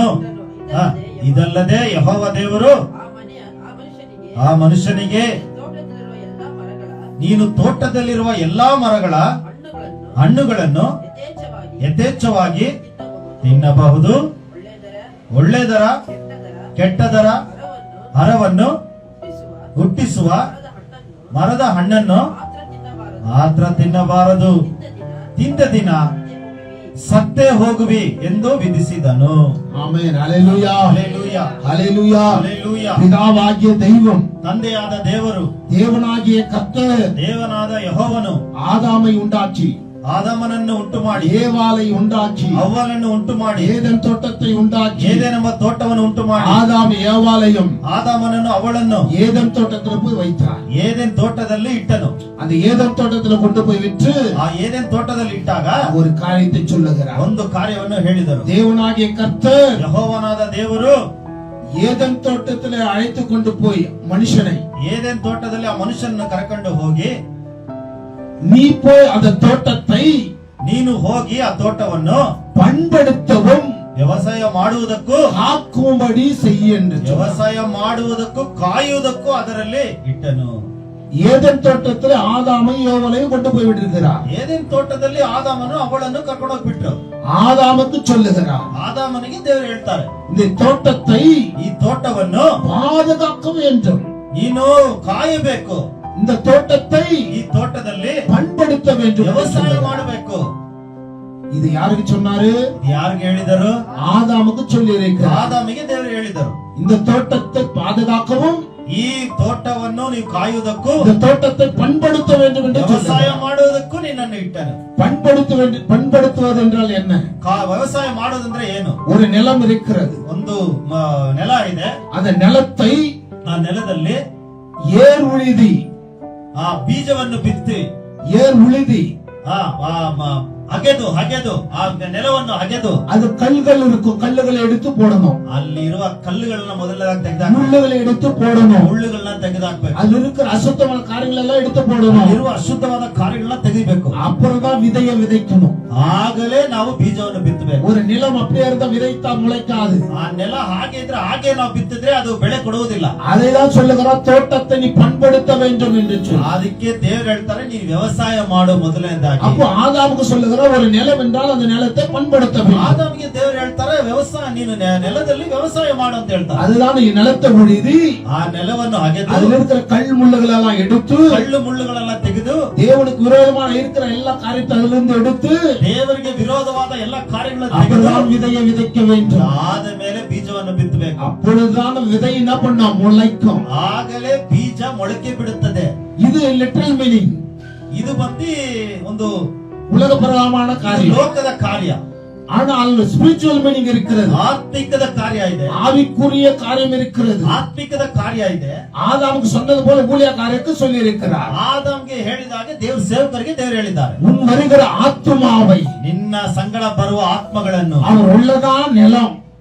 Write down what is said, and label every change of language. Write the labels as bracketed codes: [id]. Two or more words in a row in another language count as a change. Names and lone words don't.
[kn] ಇದಲ್ಲದೆ ಯೆಹೋವ ದೇವರು ಆ ಮನುಷ್ಯನಿಗೆ, ನೀನು ತೋಟದಲ್ಲಿರುವ ಎಲ್ಲಾ ಮರಗಳ ಹಣ್ಣುಗಳನ್ನು ಯಥೇಚ್ಛವಾಗಿ ತಿನ್ನಬಹುದು, ಒಳ್ಳೆದರ ಕೆಟ್ಟದರ ಮರವನ್ನು ಹುಟ್ಟಿಸುವ ಮರದ ಹಣ್ಣನ್ನು ಮಾತ್ರ ತಿನ್ನಬಾರದು, ತಿಂದ ದಿನ ಸತ್ತೇ ಹೋಗುವಿ ಎಂದು ವಿಧಿಸಿದನು. ಆಮೆನ್. ಹಲ್ಲೆಲೂಯಾ, ಹಲ್ಲೆಲೂಯಾ, ಹಲ್ಲೆಲೂಯಾ. ಹಲ್ಲೆಲೂಯಾ. [ta] பிதாவாகிய தெய்வம், [kn] ತಂದೆಯಾದ ದೇವರು, [ta] தேவனாகிய கர்த்தர் [kn] ದೇವನಾದ ಯೆಹೋವನು [ta] ஆதாமை உண்டாக்கி, [kn] ಆದಾಮನನ್ನು ಉಂಟು ಮಾಡಿ, [ta] ஏவாளை உண்டாக்கி, [kn] ಅವ್ವನನ್ನು ಉಂಟು ಮಾಡಿ, [ta] ஏதேன் தோட்டத்தை உண்டாக்கி, [kn] ಏದೆನೆಂಬ ತೋಟವನ್ನು ಉಂಟು ಮಾಡಿ, [ta] ஆதாம் ஏவாளையும் [kn] ಆದಾಮನನ್ನು ಅವಳನ್ನು [ta] ஏதேன் தோட்டத்துல போய் வைத்தார். [kn] ಏದೆನ್ ತೋಟದಲ್ಲಿ ಇಟ್ಟನು. [ta] அந்த ஏதேன் தோட்டத்துல கொண்டு போய் விட்டு [kn] ಆ ಏದೆನ್ ತೋಟದಲ್ಲಿ ಇಟ್ಟಾಗ [ta] ஒரு காரியத்தை சொல்லுகிறார். [kn] ಒಂದು ಕಾರ್ಯವನ್ನು ಹೇಳಿದರು. [ta] தேவனாகிய கர்த்தர் [kn] ಯೆಹೋವನಾದ ದೇವರು [ta] ஏதேன் தோட்டத்துல அழைத்து கொண்டு போய் மனுஷனை, [kn] ಏದೆನ್ ತೋಟದಲ್ಲಿ ಆ ಮನುಷ್ಯನನ್ನು ಕರೆಕೊಂಡು ಹೋಗಿ, [ta] நீ போய் அந்த தோட்டத்தை [kn] ನೀನು ಹೋಗಿ ಆ ತೋಟವನ್ನು [ta] பண்படுத்தவும் [kn] ವ್ಯವಸಾಯ ಮಾಡುವುದಕ್ಕೂ [ta] காக்கும்படி செய்ய என்று சொன்னார். [kn] ವ್ಯವಸಾಯ ಮಾಡುವುದಕ್ಕೂ ಕಾಯುವುದಕ್ಕೂ ಅದರಲ್ಲಿ ಇಟ್ಟನು. [ta] ஏதேன் தோட்டத்துல ஆதாமை ஏவாளையும் கொண்டு போய் விட்டிருக்கிறார். [kn] ಏದೆನ್ ತೋಟದಲ್ಲಿ ಆದಾಮನು ಅವಳನ್ನು ಕರ್ಕೊಂಡು ಹೋಗ್ಬಿಟ್ರು. [ta] ஆதாமுக்கு சொல்லுகிறார், [kn] ಆದಾಮನಿಗೆ ದೇವರು ಹೇಳ್ತಾರೆ, [ta] இந்த தோட்டத்தை [kn] ಈ ತೋಟವನ್ನು [ta] பாதுகாக்க வேண்டும், [kn] ನೀನು ಕಾಯಬೇಕು, [ta] இந்த தோட்டத்தை [kn] ಈ ತೋಟದಲ್ಲಿ [ta] பண்படுத்த வேண்டும் என்று [kn] ವ್ಯವಸಾಯ [ta] சொல்லுகிறார். [kn] ಮಾಡಬೇಕು. [ta] இது யாருக்கு சொன்னாரு? [kn] ಇದು ಯಾರಿಗೆ ಹೇಳಿದರು? [ta] ஆதாமுக்கு சொல்லி இருக்கிறார். [kn] ಆದಾಮಿಗೆ ದೇವರು ಹೇಳಿದರು, [ta] இந்த தோட்டத்தை பாதுகாக்கவும், [kn] ಈ ತೋಟವನ್ನು ನೀವು ಕಾಯುವುದಕ್ಕೂ [ta] இந்த தோட்டத்தை பண்படுத்த வேண்டும் என்று [kn] ವ್ಯವಸಾಯ [ta] சொல்லுகிறார். [kn] ಮಾಡುವುದಕ್ಕೂ ನಿನ್ನನ್ನು ಇಟ್ಟನು. [ta] பண்படுத்துவது என்றால் என்ன? [kn] ವ್ಯವಸಾಯ ಮಾಡೋದಂದ್ರೆ ಏನು? [ta] ஒரு நிலம் இருக்கிறது, [kn] ಒಂದು ನೆಲ ಇದೆ. [ta] அந்த நிலத்தை [kn] ಆ ನೆಲದಲ್ಲಿ [ta] ஏர் உழுதி, [kn] ಆ ಬೀಜವನ್ನು ಬಿತ್ತಿ, [ta] ஏர் உழுதி, [kn] ಅಗೆದು ಆ ನೆಲವನ್ನು ಅಗೆದು, [ta] அது கல்கள் இருக்கும், கல்லுகளை எடுத்து போடணும், [kn] ಅಲ್ಲಿರುವ ಕಲ್ಲುಗಳನ್ನ ಮೊದಲದಾಗಿ ತೆಗೆದಾಕ, [ta] முள்ளுகளை எடுத்து போடணும், [kn] ಮುಳ್ಳುಗಳನ್ನ ತೆಗೆದಾಕ್ಬೇಕು, [ta] அதுல இருக்கிற அசுத்தமான காரியங்கள் எல்லாம் எடுத்து போடணும், [kn] ಇರುವ ಅಶುದ್ಧವಾದ ಕಾರ್ಯಗಳನ್ನ ತೆಗಿಬೇಕು. [ta] அப்புறம் தான் விதையை விதைக்கணும். [kn] ಆಗಲೇ ನಾವು ಬೀಜವನ್ನು ಬಿತ್ತಬೇಕು. [ta] ஒரு நிலம் அப்படியே இருந்தா விதைத்தா முளைக்காது. [kn] ಆ ನೆಲ ಹಾಗೆ ಇದ್ರೆ ಹಾಗೆ ನಾವು ಬಿತ್ತಿದ್ರೆ ಅದು ಬೆಳೆ ಕೊಡುವುದಿಲ್ಲ. [ta] அதைதான் சொல்லுகிறார், தோட்டத்தை நீ பண்படுத்த வேண்டும் என்று சொல்லி. [kn] ಅದಕ್ಕೆ ದೇವರು ಹೇಳ್ತಾರೆ, ನೀನು ವ್ಯವಸಾಯ ಮಾಡು ಮೊದಲನೇದಾಗಿ. [ta] அப்போ ஆதாமுக்கு சொல்லுகிறார், ஒரு நிலம் என்றால் அந்த நிலத்தை பண்படுத்த வேண்டும். [kn] ಆದಾಮಿಗೆ ದೇವರು ಹೇಳ್ತಾರೆ, ವ್ಯವಸಾಯ ನೀನು ನೆಲದಲ್ಲಿ ವ್ಯವಸಾಯ ಮಾಡು ಅಂತ ಹೇಳ್ತಾರೆ. [ta] அதுதான் ಈ நிலத்தை உழுதி, [kn] ಆ ನೆಲವನ್ನು ಅಗೆದು [ta] அதுல இருக்கிற கல் முள்ளுகள் எல்லாம் எடுத்து, [kn] ಕಳ್ಳು ಮುಳ್ಳುಗಳೆಲ್ಲ ತೆಗೆದು, [ta] தேவனுக்கு விரோதமான இருக்கிற எல்லா காரியத்தை அதுல இருந்து எடுத்து, [kn] ದೇವರಿಗೆ ವಿರೋಧವಾದ ಎಲ್ಲ ಕಾರ್ಯಗಳನ್ನು ತೆಗೆದು, [ta] அப்பதான் விதையை விதைக்க வேண்டும். [kn] ಆದ ಮೇಲೆ ಬೀಜವನ್ನು ಬಿತ್ತಬೇಕು. [ta] அப்பொழுதுதான் விதை என்ன பண்ணா முளைக்கும். [kn] ಆಗಲೇ ಬೀಜ ಮೊಳಕೆ ಬಿಡುತ್ತದೆ. [ta] இது [en] literal meaning, [kn] ಇದು ಬಂದು ಒಂದು [ta] உலக பிரகாரமான காரியம். [kn] ಲೋಕದ ಕಾರ್ಯ. [ta] ஆனால் [en] spiritual meaning [ta] இருக்கிறது, [kn] ಆತ್ಮಿಕದ ಕಾರ್ಯ ಇದೆ, [ta] ஆவிக்குரிய காரியம் இருக்கிறது. [kn] ಆತ್ಮಿಕದ ಕಾರ್ಯ ಇದೆ. [ta] ஆதாமுக்கு சொன்னது போல ஊழியக்காரருக்கு சொல்லி இருக்கிறார், [kn] ಆದಾಮ್ಗೆ ಹೇಳಿದಾಗ ದೇವ್ರ ಸೇವಕರಿಗೆ ದೇವರು ಹೇಳಿದ್ದಾರೆ, [ta] உன் வருகிற ஆத்துமாவை, [kn] ನಿನ್ನ ಸಂಗಡ ಬರುವ ಆತ್ಮಗಳನ್ನು, [ta] அவர் உள்ளதான் நிலம்,